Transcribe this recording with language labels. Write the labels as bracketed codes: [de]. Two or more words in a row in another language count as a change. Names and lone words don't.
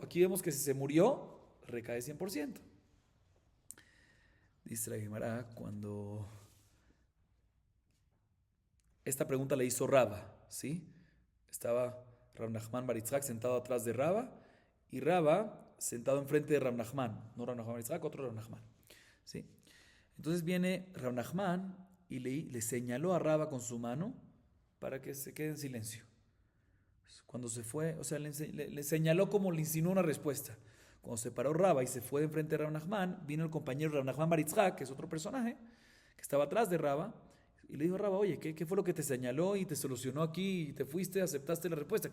[es] Aquí vemos que si se murió, recae 100%. Dice la Gemara, cuando esta pregunta le hizo Raba, ¿sí? Estaba Rav Nachman bar Yitzhak sentado atrás de Raba y Raba sentado enfrente de Rav Nachman, no Rav Nachman bar Yitzhak, otro Rav Nachman, ¿sí? Entonces viene Rav Nachman y le señaló a Raba con su mano para que se quede en silencio. Cuando se fue, o sea, le señaló como le insinuó una respuesta. Cuando se paró Raba y se fue de enfrente de Rav Nachman, vino el compañero Rav Nachman bar Yitzhak, que es otro personaje, que estaba atrás de Raba, y le dijo a Raba, oye, ¿qué fue lo que te señaló y te solucionó aquí y te fuiste, aceptaste la respuesta?